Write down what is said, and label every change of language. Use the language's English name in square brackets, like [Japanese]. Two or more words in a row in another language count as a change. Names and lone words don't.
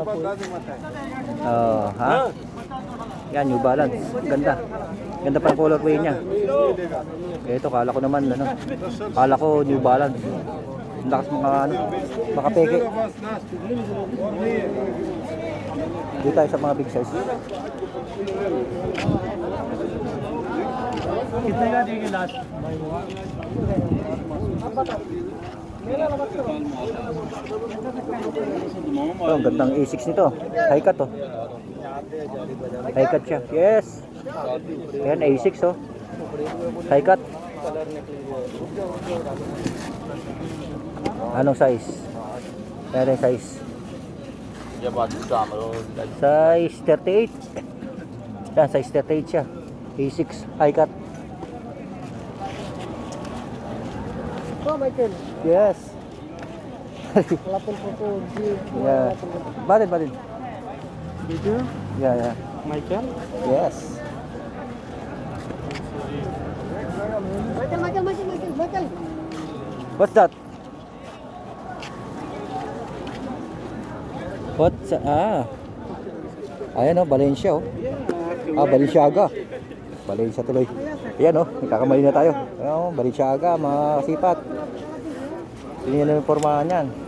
[Filipino] Oh, ha? Yan, New Balance. Ganda. Ganda pa ang colorway niya. Ito, kala ko naman ano. Kala ko New Balance. Ang lakas mga ano, makapeke. Dito tayo sa mga [English] big size. [Hindi] कितने का देंगे लास्ट? [Filipino] Oh, ang gandang A6 nito. [English] High cut [Filipino] oh. [English] High cut [Filipino] siya. Yes. Ayan, A6 oh. [English] High cut. [Filipino] Anong size? Ayan yung size. Size 38. Yan, size 38 siya. [English] A6 high cut. Oh, Michael. Yes. [Filipino] Lapon po. [English] Yeah. Badin. Video? Yeah. Michael? Yes. Michael. What's that? [Filipino] Ayan oh, Valencia oh. Balenciaga. Valencia tuloy. Ayan oh, nagkakamali na tayo. Ayan oh, Balenciaga, mga sipat. Tingnan na yung pormahan yan.